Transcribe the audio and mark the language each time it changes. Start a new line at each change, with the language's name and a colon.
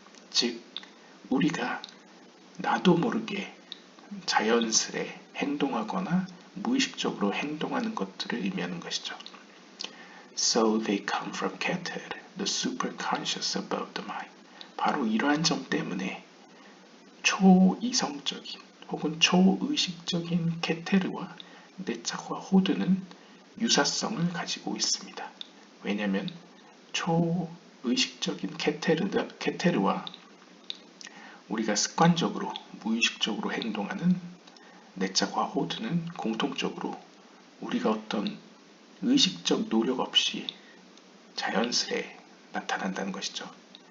Korean: 즉 우리가 나도 모르게 자연스레 행동하거나 무의식적으로 행동하는 것들을 의미하는 것이죠.
English: So they come from Keter, the superconscious above the mind.
Korean: 바로 이러한 점 때문에 초이성적인 혹은 초의식적인 케테르와 네차흐와 호드는 유사성을 가지고 있습니다. 왜냐하면 초의식적인 케테르와 우리가 습관적으로 무의식적으로 행동하는 네차흐와 호드는 공통적으로 우리가 어떤 의식적 노력 없이 자연스레 나타난다는 것이죠.